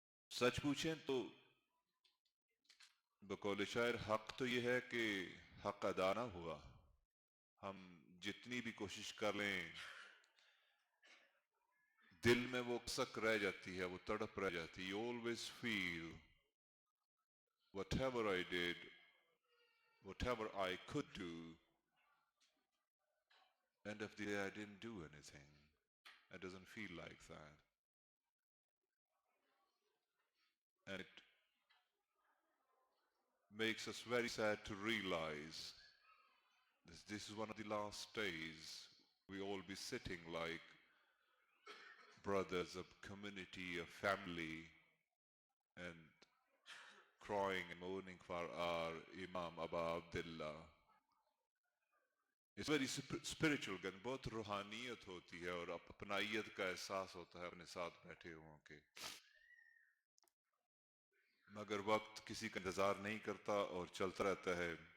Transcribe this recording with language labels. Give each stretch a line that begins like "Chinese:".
Urdu: سچ پوچھیں تو بقول شاعر حق تو یہ ہے کہ حق ادا نہ ہوا. ہم جتنی بھی کوشش کر لیں دل میں وہ کسک رہ جاتی ہے، وہ تڑپ رہ جاتی ہے.
English: You always feel whatever I did, whatever I could do, end of the day I didn't do anything. It doesn't feel like that. And it makes us very sad to realize this is one of the last days we all be sitting like brothers, a community, a family, and crying and mourning for our Imam Aba Abdullah. It's very spiritual
Urdu: گن بہت روحانیت ہوتی ہے اور اپنائیت کا احساس ہوتا ہے اپنے ساتھ بیٹھے ہوں کے. مگر وقت کسی کا انتظار نہیں کرتا اور چلتا رہتا ہے.